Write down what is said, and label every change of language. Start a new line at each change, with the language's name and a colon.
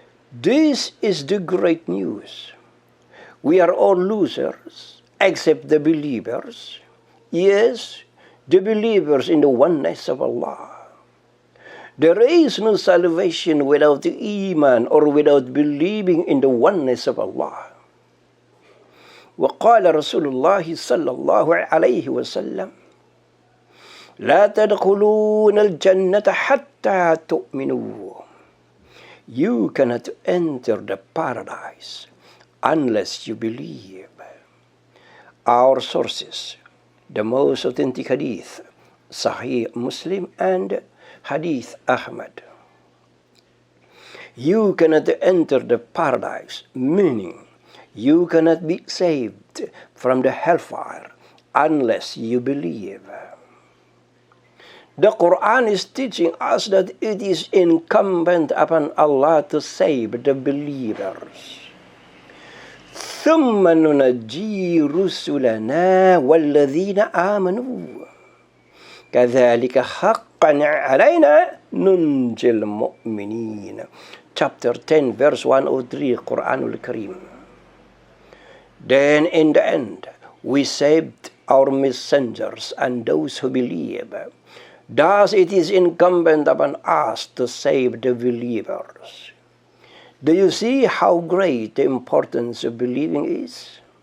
English: This is the great news. We are all losers, except the believers. Yes, the believers in the oneness of Allah. There is no salvation without the iman or without believing in the oneness of Allah.
Arabic: وقال رسول الله صلى الله عليه وسلم لا تدخلون الجنة حتى تؤمنوا.
English: You cannot enter the paradise unless you believe. Our sources, the most authentic hadith, Sahih Muslim and Hadith Ahmad. You cannot enter the paradise, meaning you cannot be saved from the hellfire unless you believe. The Quran is teaching us that it is incumbent upon Allah to save the believers.
Arabic: ثم ننجي رسلنا والذين آمنوا كذلك حقا علينا ننجي المؤمنين.
English: Chapter 10 verse 103 Quranul Kareem. Then in the end we saved our messengers and those who believe. Thus it is incumbent upon us to save the believers. Do you see how great the importance of believing is?